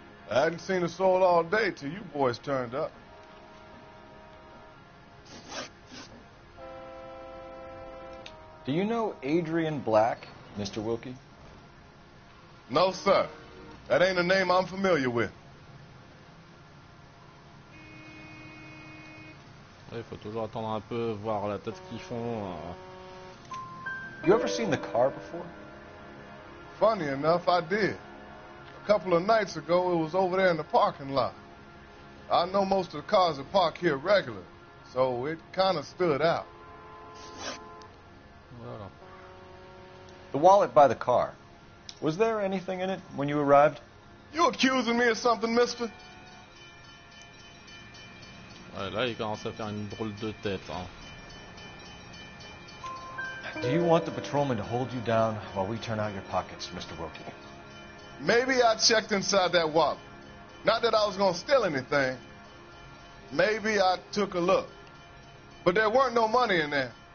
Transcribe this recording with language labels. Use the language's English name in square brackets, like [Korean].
[English] I hadn't seen a soul all day till you boys turned up. Do you know Adrian Black, Mr. Wilkie? No, sir. That ain't a name I'm familiar with. [French] Il faut toujours attendre un peu, voir la tête qu'ils font. [English] You ever seen the car before? Funny enough, I did. A couple of nights ago, it was over there in the parking lot. I know most of the cars that park here regular, so it kind of stood out. [French] Voilà. [English] The wallet by the car. Was there anything in it when you arrived? You accusing me of something, mister? [French] Ouais, là, il commence à faire une drôle de tête. Hein. [English] Do you want the patrolman to hold you down while we turn out your pockets, Mr. Wilkie? Maybe I checked inside that wallet. Not that I was going to steal anything. Maybe I took a look. But there weren't no money in there.